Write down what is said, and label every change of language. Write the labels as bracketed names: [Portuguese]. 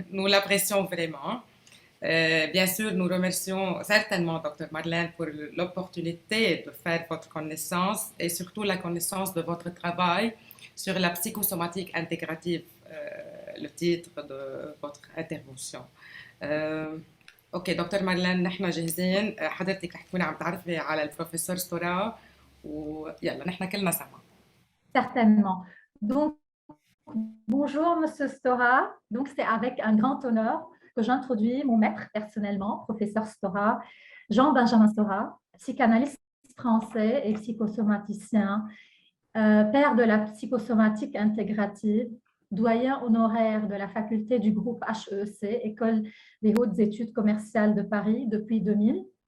[French] Nous l'apprécions vraiment. Bien sûr, nous remercions certainement docteur Madeleine pour l'opportunité de faire votre connaissance et surtout la connaissance de votre travail sur la psychosomatique intégrative, le titre de votre intervention. [Arabic] اوكي دكتور مارلين، نحن جاهزين. حضرتك رح تكوني عم تعرفي على البروفيسور ستورا، ويلا نحن كلنا سوا. [French] Certainement. Donc, bonjour, Monsieur Stora. Donc, c'est avec un grand honneur que j'introduis mon maître personnellement, professeur Stora, Jean-Benjamin Stora, psychanalyste français et psychosomaticien, père de la psychosomatique intégrative, doyen honoraire de la faculté du groupe HEC, École des hautes études commerciales de Paris depuis 2000.